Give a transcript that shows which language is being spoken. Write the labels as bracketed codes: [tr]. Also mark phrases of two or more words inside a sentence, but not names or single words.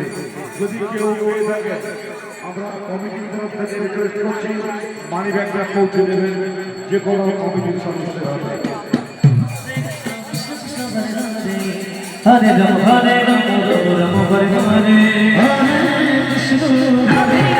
[bn] যদি কেউ পেয়ে থাকে আমরা কমিটির তরফ থেকে রিকোয়েস্ট করছি মানি ব্যাগটা পৌঁছে দেবেন যে কোনো কমিটির সদস্যরা। [sa] হরে রাম হরে রাম রাম হরে হরে হরে কৃষ্ণ হরে